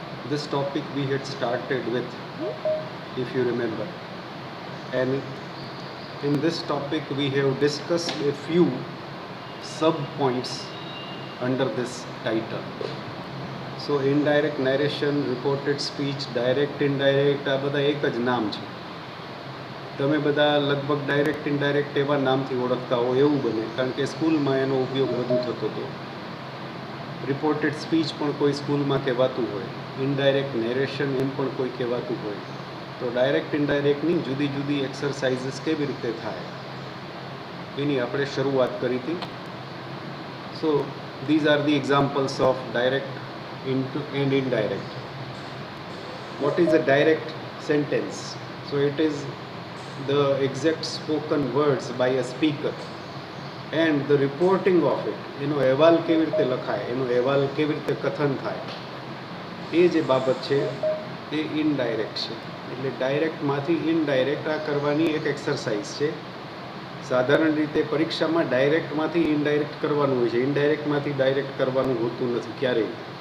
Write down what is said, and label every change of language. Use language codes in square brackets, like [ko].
[en] This topic we had started with, if you remember, and in this topic we have discussed a few sub points under this title. So indirect narration, reported speech, direct, indirect, [gu] આ બધા એક જ નામ છે. તમે બધા લગભગ direct indirect એવા નામથી ઓળખતા હો એવું બને, કારણ કે સ્કૂલમાં એનો ઉપયોગ વધુ થતો હતો. રિપોર્ટેડ સ્પીચ પણ કોઈ સ્કૂલમાં કહેવાતું હોય, ઇનડાયરેક્ટ નેરેશન એમ પણ કોઈ કહેવાતું હોય. તો ડાયરેક્ટ ઇનડાયરેક્ટની જુદી જુદી એક્સરસાઇઝીસ કેવી રીતે થાય એની આપણે શરૂઆત કરી હતી. [en] So these are the examples of direct and indirect. What is a direct sentence? So it is the exact spoken words by a speaker and the reporting of it. [gu] એનો અહેવાલ કેવી રીતે લખાય, એનો અહેવાલ કેવી રીતે કથન થાય, એ જે બાબત છે એ ઇનડાયરેક્ટ છે. એટલે ડાયરેક્ટમાંથી ઇનડાયરેક્ટ આ કરવાની એક એક્સરસાઇઝ છે. સાધારણ રીતે પરીક્ષામાં ડાયરેક્ટમાંથી ઇનડાયરેક્ટ કરવાનું હોય છે, ઇનડાયરેક્ટમાંથી ડાયરેક્ટ કરવાનું હોતું નથી ક્યારેય.